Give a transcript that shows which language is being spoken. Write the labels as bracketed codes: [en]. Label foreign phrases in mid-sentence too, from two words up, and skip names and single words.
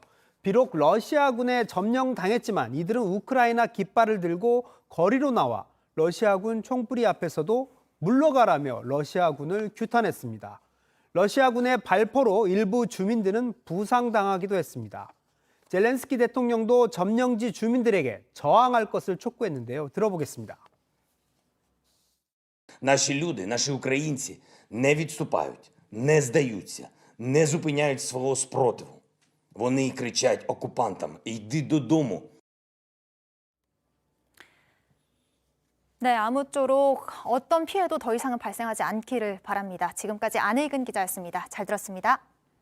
[ko] 비록 러시아군에 점령당했지만 이들은 우크라이나 깃발을 들고 거리로 나와 러시아군 총부리 앞에서도 물러가라며 러시아군을 규탄했습니다. 러시아군의 발포로 일부 주민들은 부상당하기도 했습니다. 젤렌스키 대통령도 점령지 주민들에게 저항할 것을 촉구했는데요. 들어보겠습니다. [uk] Наші люди, наші українці не відступають, не здаються, не зупиняють свого спротиву. Вони кричать окупантам: «Йди додому!» [ko] 네, 아무쪼록 어떤 피해도 더 이상은 발생하지 않기를 바랍니다. 지금까지 안일근 기자였습니다. 잘 들었습니다.